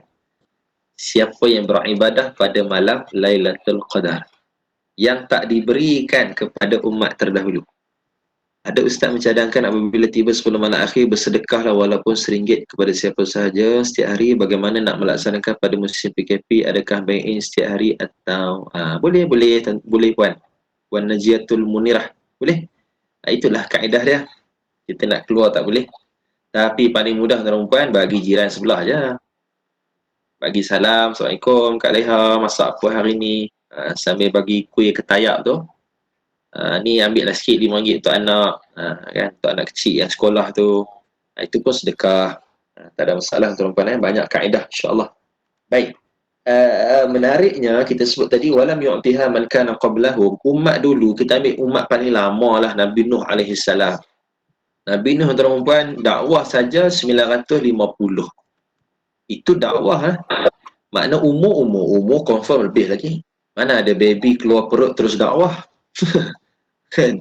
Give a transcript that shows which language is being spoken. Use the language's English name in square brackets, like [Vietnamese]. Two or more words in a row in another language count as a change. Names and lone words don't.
[Malay] Siapa yang beribadah pada malam Lailatul Qadar yang tak diberikan kepada umat terdahulu. Ada ustaz mencadangkan apabila tiba 10 malam akhir bersedekahlah walaupun RM1 kepada siapa sahaja setiap hari. Bagaimana nak melaksanakan pada musim PKP? Adakah buy-in setiap hari atau boleh puan Najiatul Munirah, boleh. Itulah kaedah dia. Kita nak keluar tak boleh. Tapi paling mudah tuan-tuan, bagi jiran sebelah je. Bagi salam, Assalamualaikum Kak Leha, masak apa hari ni? Sambil bagi kuih ketayak tu. Ni ambil lah sikit RM5 untuk anak, kan? Untuk anak kecil yang sekolah tu. Itu pun sedekah. Tak ada masalah tuan-tuan. Banyak kaedah [Arabic] إن شاء الله. [Malay] Baik. Menariknya kita sebut tadi [Arabic] ولم يؤتها من كان قبلهم. [Malay] Umat dulu, kita ambil umat paling lama lah, Nabi Nuh [Arabic] عليه السلام. [Malay] Nabi Nuh tuan-tuan dakwah saja 950. Itu dakwah Makna umur confirm lebih lagi. Mana ada baby keluar perut terus dakwah. Kan?